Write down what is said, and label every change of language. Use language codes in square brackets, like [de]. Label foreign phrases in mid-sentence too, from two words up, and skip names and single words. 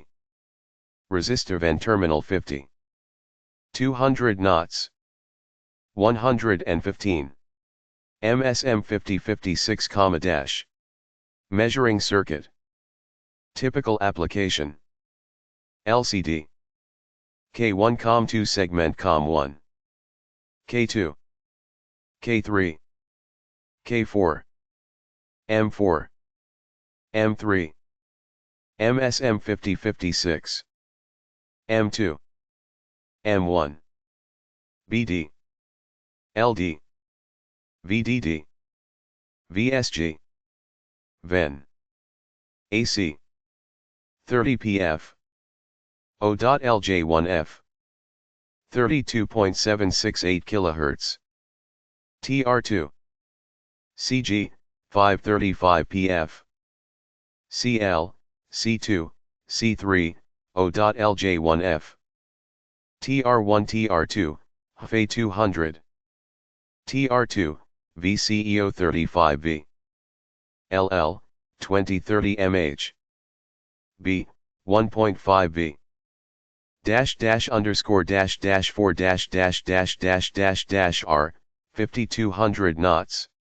[en] Resistor VEN terminal 50. 200 knots. 115. MSM 5056, -. Measuring circuit. Typical application. LCD. K1 COM2 segment COM1. K2. K3. K4. M4. M3. MSM 5056. M2. M1. BD. LD. VDD. VSG. VEN. AC. 30 PF. O.LJ1F. 32.768 kHz. TR2. CG, 535 PF. CL, C2, C3, O.LJ1F. TR1 TR2, HFA 200. TR2, VCEO 35V. LL, 2030 mH. B, 1.5V. __4 R, 5200 knots.